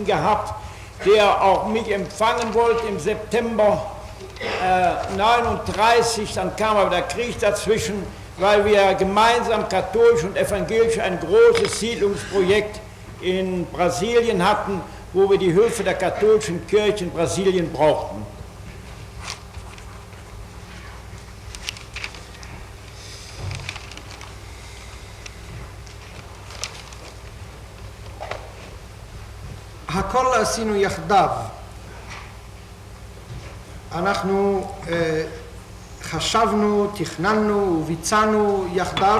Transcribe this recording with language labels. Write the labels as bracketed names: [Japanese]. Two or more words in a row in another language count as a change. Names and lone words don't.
[German] Gehabt, der auch mich empfangen wollte im September 1939, dann kam aber der Krieg dazwischen, weil wir gemeinsam katholisch und evangelisch ein großes Siedlungsprojekt in Brasilien hatten, wo wir die Hilfe der katholischen Kirche in Brasilien brauchten. [Hebrew] הכל עשינו יחדיו. אנחנו חשבנו, תכננו וביצענו יחדיו.